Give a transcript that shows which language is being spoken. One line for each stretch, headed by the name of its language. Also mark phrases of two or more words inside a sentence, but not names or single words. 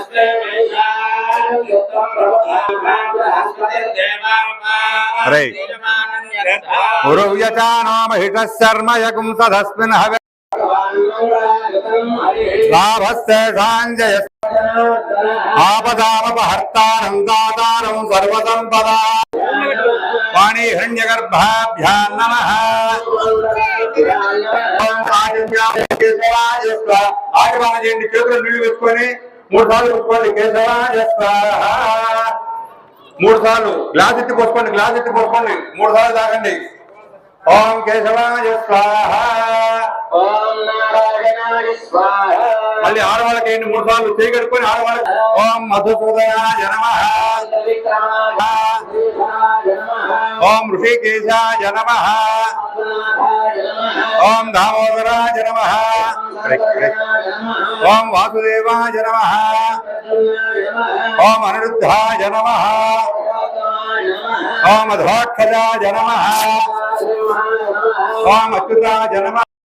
Sanskrit: हरे उरुव्यचानो महिषः शर्म यकुं सदस्मिन् हवे लाभस्तेषाञ्जय आपदामपहर्तारं दातारं सर्वसम्पदा वाणी हिरण्यगर्भाभ्यां नमः।
Telugu: आयुर्वाण చేయండి చేతులు నీళ్లు వేసుకొని 3 సార్లు పోసుకోండి
Sanskrit: కేశవాయ స్వాహ
Telugu: 3 సార్లు గ్లాస్ ఎత్తి పోసుకోండి 3 సార్లు తాగండి
Sanskrit: ఓం కేశవాయ స్వాహ ఓం నారాయణాయ స్వాహ
Telugu: మళ్ళీ ఆడవాళ్ళకి 3 సార్లు చేయగడుకొని ఆడవాళ్ళకి
Sanskrit: ఓం మధుసూదనాయ నమః ओम ऋषिकेशाय नमः ओम दामोदराय नमः ओम वासुदेवाय नमः ओम अनिरुद्धाय नमः ओम अध्वाक्षजाय नमः ओम अच्युताय नमः